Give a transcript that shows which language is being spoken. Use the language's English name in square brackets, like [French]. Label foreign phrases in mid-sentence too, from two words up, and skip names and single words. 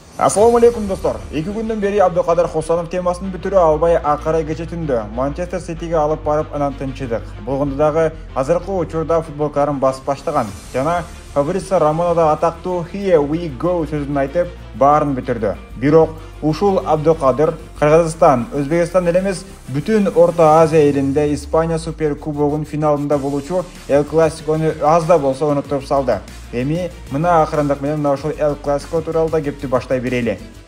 [Arabic] السلام عليكم dostlar. [Kyrgyz] 2 [Turkish] günden beri [Kyrgyz] Abdulkadir Хосанов темасын бүтүрө албай акыры кече түндө Манчестер Ситиге алып барып анан тынчыдык. Болгондо дагы азыркы учурда футболкаларын басып баштаган жана Фабрицио Романо да атактуу [English] "Here we go" [Kyrgyz] сөзүн айтып баарын бүтүрдү. Бирок ушул Абдулкадир Кыргызстан, Өзбекстан эле эмес, бүтүн Орто Азия элинде Испания Супер Кубогунун финалында болуучу El Clasico'ну аз да болсо унуттуруп салды. Эми мына акырындык менен мына ушул El Clasico тууралуу да кепти баштай берели.